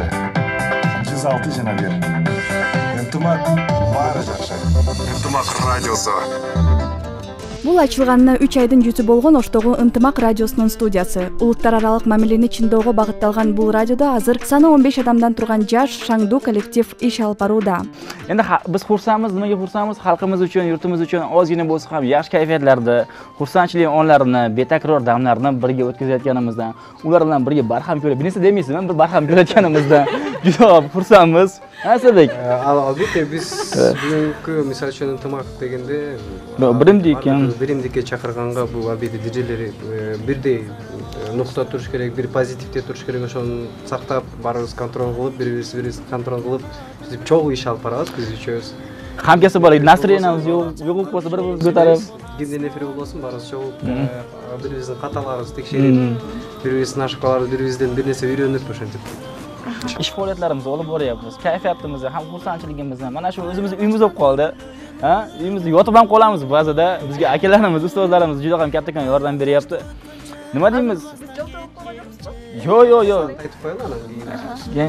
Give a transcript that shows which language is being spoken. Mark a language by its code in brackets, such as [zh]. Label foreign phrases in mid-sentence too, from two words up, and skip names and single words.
[ky] 106.1. Ынтымак бары жакшы. Ынтымак радиосу. Бул ачылганына 3 айдын жүзү болгон Оштогу Ынтымак радиосунун студиясы. Улуттар аралык мамилени чындоого багытталган бул радиодо азыр саны 15 адамдан турган жаш шаңдуу коллектив иш алып барууда. [uz] Endi biz xursandmiz, nimaga xursandmiz? Xalqimiz uchun, yurtimiz uchun ozgina bo'lsa ham yaxshi kayfiyatlarda, xursandchilik onlarini, betakror damlarni birga o'tkazayotganimizdan, ular bilan birga barham ko'rib, bilsa demaysizmi, bir barham ko'rayotganimizdan juda xursandmiz. Asabek. [ky] Albatta biz bugungi misol uchun Ынтымак дегенде биримдикке чакырганга бул албетте диджейлери бирдей нукта туруш керек, бир позитивде туруш керек, ошону сактап, баарыбыз контроль кылып, бири-бирибизди контроль кылып, биз чогуу иш алып барабыз, биз үчөөбүз. Хамкасы бар, настроениябыз жок болсо бири-бирибизди көтөрүп, кимдин эфири болсун, баарыбыз чогуу бири-бирибиздин каталарыбызды текшерип, бири-бирибиздин ошибкаларыбызды, бири-бирибизден бир нерсе үйрөнүп ошентип. [uz] Ish faoliyatlarimizni olib boryapmiz. Kayfiyatimizni ham xursandchiligimizni mana shu o'zimiz uyimiz bo'lib qoldi. Ha, uyimizda yotib ham qolamiz ba'zida. Bizga akalarimiz, ustozlarimiz juda ham kattakon yordam beryapti. Nima deymiz? Yo'q. Aytib qo'yinglar.